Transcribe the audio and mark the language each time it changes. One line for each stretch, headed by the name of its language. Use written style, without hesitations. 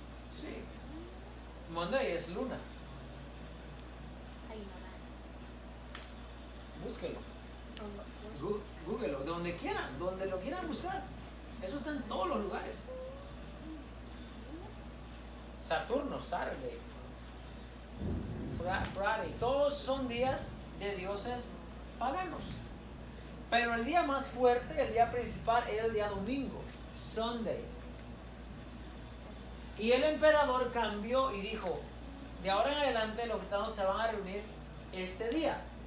Spanish: Sí. Monday es luna.
English: How you know that?
Spanish: Búsquelo.
English: From what sources?
Spanish: Googlelo. Donde quieran. Donde lo quieran buscar. Eso está en todos los lugares. Saturno, Saturday, Friday. Todos son días de dioses paganos. Pero el día más fuerte, el día principal, era el día domingo. Sunday. Y el emperador cambió y dijo, de ahora en adelante los gitanos se van a reunir este día.